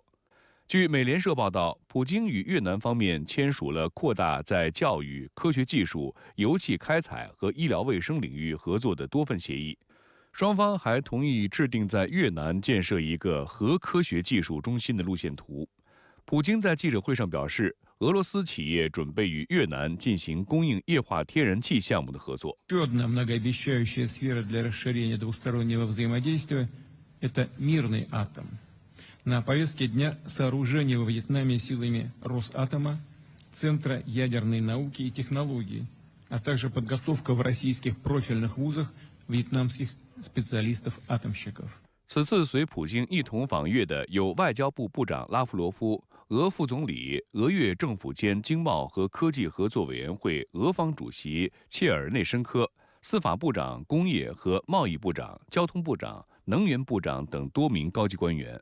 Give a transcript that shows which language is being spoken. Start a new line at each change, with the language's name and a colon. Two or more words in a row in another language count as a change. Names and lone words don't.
Chinese: 据美联社报道，普京与越南方面签署了扩大在教育、科学技术、油气开采和医疗卫生领域合作的多份协议。双方还同意制定在越南建设一个核科学技术中心的路线图。普京在记者会上表示，俄罗斯企业准备与越南进行供应液化天然气项目的合作。
Russian: Еще одна многообещающая сфера для расширения двустороннего взаимодействия – это мирный атом. На повестке дня сооружение во Вьетнаме силами Росатома, Центра ядерной науки и технологий, а также подготовка в российских профильных вузах вьетнамских специалистов-атомщиков.
Chinese: 此次随普京一同访越的有外交部部长拉夫罗夫、俄副总理、俄越政府间经贸和科技合作委员会俄方主席切尔内申科、司法部长、工业和贸易部长、交通部长、能源部长等多名高级官员。